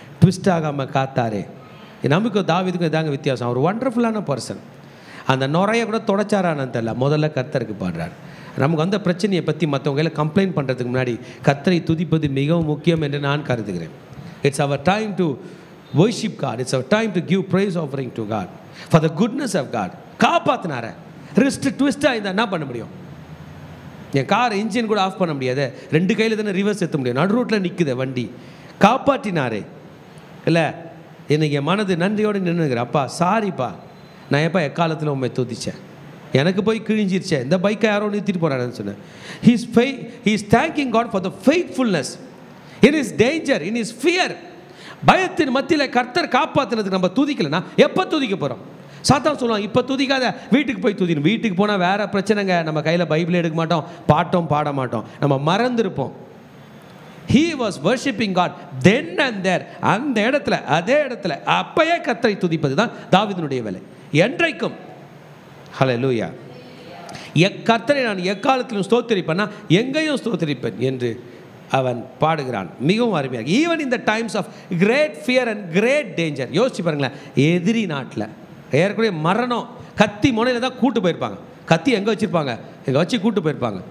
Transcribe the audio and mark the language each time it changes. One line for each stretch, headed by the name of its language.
Tamil: Twist ஆகாமல் காத்தாரே. நமக்கு தாவீதுக்கும் இதாங்க வித்தியாசம். ஒரு ஒண்டர்ஃபுல்லான பர்சன். அந்த நுரையை கூட தொடச்சாரான்னு தெரியல, முதல்ல கர்த்தருக்கு பாடுறார். நமக்கு அந்த பிரச்சனையை பற்றி மற்றவங்களை கம்ப்ளைண்ட் பண்ணுறதுக்கு முன்னாடி கர்த்தரை துதிப்பது மிகவும் முக்கியம் என்று நான் கருதுகிறேன்.
English: It's our time to worship God. It's our time to give praise offering to God for the goodness of God.
Tamil: காப்பாத்தினார wrist twist ஆயிருந்தா என்ன பண்ண முடியும்? என் கார் இன்ஜின் கூட ஆஃப் பண்ண முடியாது, 2 கையில் தானே ரிவர்ஸ் ஏற்ற முடியும். நடு ரோட்டில் நிற்குது வண்டி. காப்பாற்றினாரே இல்லை. இன்னைக்கு என் மனது நன்றியோடு நின்றுக்கிறேன். அப்பா சாரிப்பா, நான் எப்போ எக்காலத்தில் உண்மை துதிச்சேன், எனக்கு போய் கிழிஞ்சிருச்சேன், இந்த பைக்கை யாரோ நிறுத்திட்டு போகிறான்னு சொன்னேன்.
English: He is thanking God for the faithfulness in his danger, in his fear.
Tamil: பயத்தின் மத்தியில் கர்த்தர் காப்பாற்றினதுக்கு நம்ம துதிக்கலைன்னா எப்போ துதிக்க போகிறோம்? சாத்தான் சொல்லுவான், இப்போ துதிக்காத, வீட்டுக்கு போய் துதிக்கணும். வீட்டுக்கு போனால் வேறு பிரச்சனைங்க. நம்ம கையில் பைபிளே எடுக்க மாட்டோம், பாட்டும் பாட மாட்டோம், நம்ம மறந்துருப்போம்.
English: He was worshiping God then and there.
Tamil: அந்த இடத்துல, அதே இடத்துல அப்பயே கர்த்தரை துதிப்பது தான் தாவீதினுடைய வேலை என்றைக்கும். ஹல்லேலூயா. கர்த்தரை நான் எக்காலத்திலும் ஸ்தோத்திரிப்பேன்னா எங்கேயும் ஸ்தோத்திரிப்பேன் என்று அவன் பாடுகிறான். மிகவும் அருமையாக.
English: Even in the times of great fear and great danger.
Tamil: யோசிச்சு பாருங்களேன், எதிரி நாட்டில் ஏற்கனவே மரணம், கத்தி முனையில் தான் கூட்டு போயிருப்பாங்க. கத்தி எங்கே வச்சுருப்பாங்க? இங்கே வச்சு கூட்டு போயிருப்பாங்க.